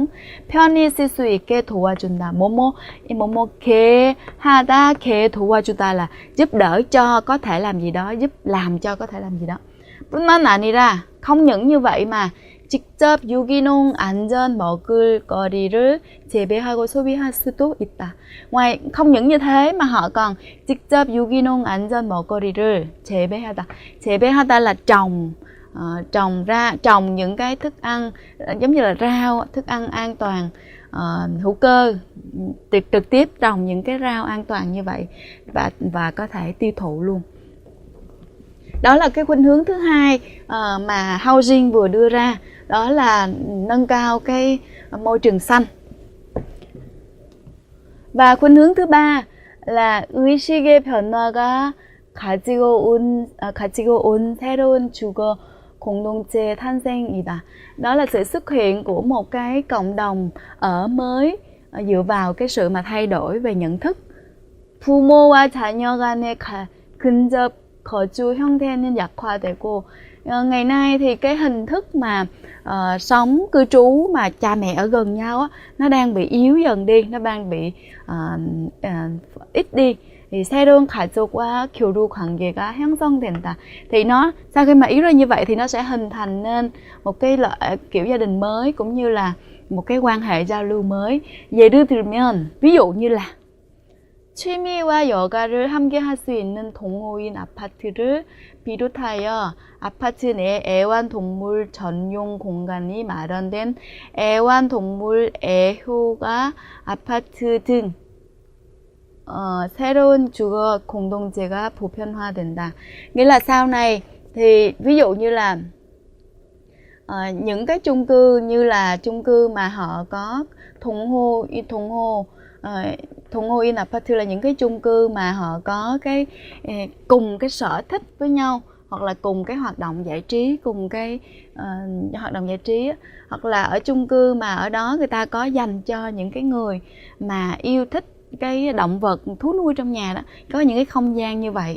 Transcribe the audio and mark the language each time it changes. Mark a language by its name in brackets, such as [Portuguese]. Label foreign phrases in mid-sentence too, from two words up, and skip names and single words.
[Korean] 편히 쓸 수 있게 도와준다. 뭐뭐게 하다, 게 도와주다 [Vietnamese] là giúp đỡ cho có thể làm gì đó, giúp làm cho có thể làm gì đó. [Korean] 뿐만 아니라, [Vietnamese] không những như vậy mà [Korean] 직접 유기농 안전 먹을거리를 재배하고 소비할 수도 있다. [Vietnamese] Ngoài không những như thế mà họ còn [Korean] 직접 유기농 안전 먹거리를 재배하다. [Vietnamese] 재배하다 là trồng những cái thức ăn giống như là rau, thức ăn an toàn, hữu cơ, trực tiếp trồng những cái rau an toàn như vậy và có thể tiêu thụ luôn. Đó là cái khuynh hướng thứ hai mà Housing vừa đưa ra, đó là nâng cao cái môi trường xanh. [Korean] Và khuynh hướng thứ ba là 의식의 변화가 가지고 온 새로운 주거 공동체 탄생이다. [Vietnamese] Đó là sự xuất hiện của một cái cộng đồng ở mới dựa vào cái sự mà thay đổi về nhận thức. [Korean] 부모와 자녀 간의 근접 거주 형태는 약화되고, [Vietnamese] ngày nay thì cái hình thức mà sống cư trú mà cha mẹ ở gần nhau á, nó đang bị yếu dần đi, nó đang bị ít đi. [Korean] thì 새로운 가족과 교류 관계가 형성된다. [Vietnamese] Thì nó sau khi mà yếu ra như vậy thì nó sẽ hình thành nên một cái kiểu gia đình mới, cũng như là một cái quan hệ giao lưu mới. [Korean] 예를 들면, [Vietnamese] ví dụ như là [Korean] 취미와 여가를 함께 할 수 있는 동호인 아파트를 비롯하여 아파트 내 애완동물 전용 공간이 마련된 애완동물 애호가 아파트 등 새로운 주거 공동체가 보편화된다. [Vietnamese] Nghĩa là sau này thì ví dụ như là những cái chung cư như là chung cư mà họ có [Korean] 동호인 아파트 [Vietnamese] là những cái chung cư mà họ có cái cùng cái sở thích với nhau, hoặc là cùng cái hoạt động giải trí, cùng cái hoạt động giải trí, hoặc là ở chung cư mà ở đó người ta có dành cho những cái người mà yêu thích cái động vật, thú nuôi trong nhà đó, có những cái không gian như vậy.